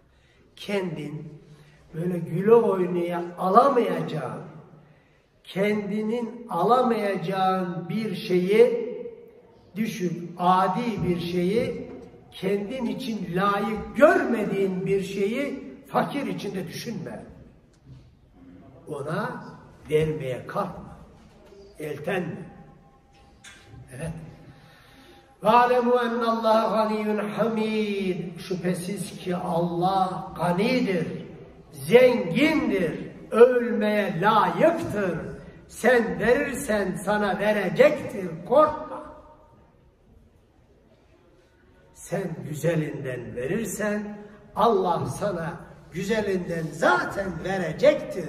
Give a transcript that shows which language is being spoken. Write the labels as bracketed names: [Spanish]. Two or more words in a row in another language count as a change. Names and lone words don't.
[Turkish] Kendin böyle güle oynaya alamayacağın, kendinin alamayacağın bir şeyi, düşün, adi bir şeyi, kendin için layık görmediğin bir şeyi fakir içinde düşünme. Ona vermeye kalkma. Eltenme. Evet. [Arabic] وَعَلَمُوا اَنَّ اللّٰهَ غَنِيٌّ حَمِيدٌ. [Turkish] Şüphesiz ki Allah ganidir, zengindir, övülmeye layıktır. Sen verirsen sana verecektir, korkma. Sen güzelinden verirsen Allah sana güzelinden zaten verecektir.